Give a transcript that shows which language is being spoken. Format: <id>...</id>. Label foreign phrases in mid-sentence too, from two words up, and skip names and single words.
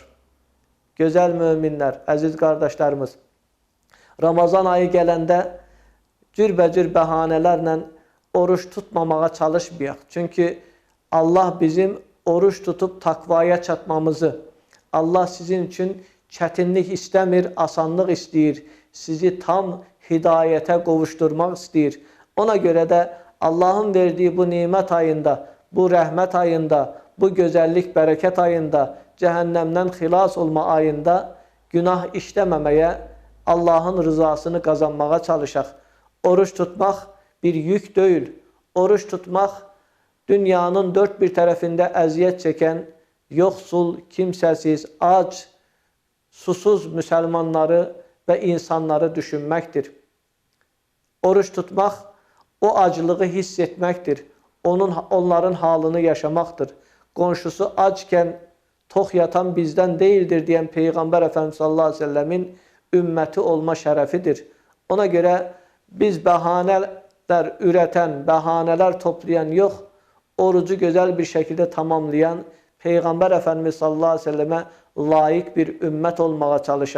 <tr>Güzel müminler, aziz kardeşlerimiz, Ramazan ayı gelende</tr> <az>cürbəcür bəhanələrlə oruç tutmamağa çalışmayaq. Çünkü Allah bizim oruç tutup takvaya çatmamızı, Allah sizin için çətinlik istəmir, asanlıq istəyir. Sizi tam hidayete qovuşturmaq istəyir.</az> <tr>Ona göre de Allah'ın verdiği bu nimet ayında, bu rahmet ayında, bu güzellik, bereket ayında, cehennemden xilas olma ayında günah işlememeye, Allah'ın rızasını kazanmaya çalışaq. Oruç tutmak bir yük değil. Oruç tutmak dünyanın dört bir tarafında əziyyət çeken, yoksul, kimsesiz, aç, susuz Müslümanları ve insanları düşünmektir. Oruç tutmak o acılığı hissetmektir.</tr> <az>onların halını yaşamaqdır. Qonşusu ackən tox yatan bizdən deyildir deyən Peyğəmbər Efendimiz</az> <ar>صلى الله عليه وسلم</ar> <az>ümməti olma şərəfidir. Ona görə biz bəhanələr ürətən, bəhanələr toplayan yox, orucu gözəl bir şəkildə tamamlayan Peyğəmbər Efendimiz</az> <ar>صلى الله عليه وسلم</ar> <az>layiq bir ümmət olmağa çalışaq.</az>